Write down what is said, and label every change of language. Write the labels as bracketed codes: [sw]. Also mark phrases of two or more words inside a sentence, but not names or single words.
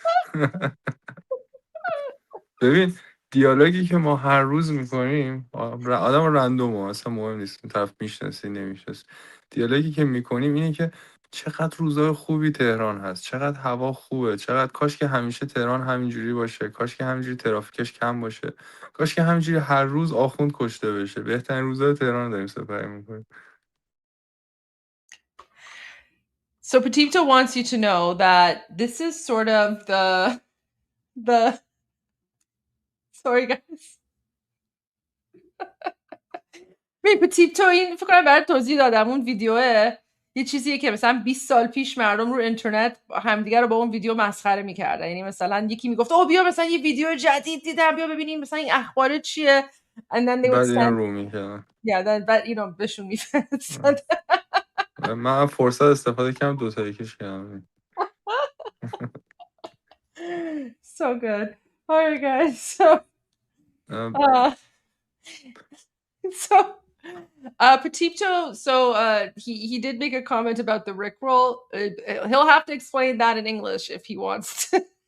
[fa] ببین دیالوگی که ما هر روز میکنیم، آدم رندوم اصلا مهم نیست طرف میشناسی نمیشناسی، دیالوگی که میکنیم اینه که چقدر روزای خوبی تهران هست، چقدر هوا خوبه، چقدر کاش که همیشه تهران همینجوری باشه، کاش که همینجوری ترافیکش کم باشه، کاش که همینجوری هر روز آخوند کشته بشه. بهترین روزای تهران رو داریم سپری میکنیم. [en] So Petito wants you to know that this is sort of the sorry guys. [fa] ببین پتیپتو این فکر کنم برات توضیح دادم، اون ویدیوه یه چیزیه که مثلا 20 سال پیش مردم رو اینترنت همدیگه رو با اون ویدیو مسخره می‌کردن. یعنی مثلا یکی میگفت اوه بیا مثلا یه ویدیو جدید دیدم بیا ببینیم مثلا این اخبار چیه [en] and then they would [fa] بعد اینا [en] send [fa] رو میکردن. yeah بعد [en] you know [fa] بهشون میفرستاد. من فرصت استفاده کردم دو تا یکیش کردم. [en] So good. All right guys. So Petito, so he did make a comment about the Rickroll. He'll have to explain that in English if he wants to.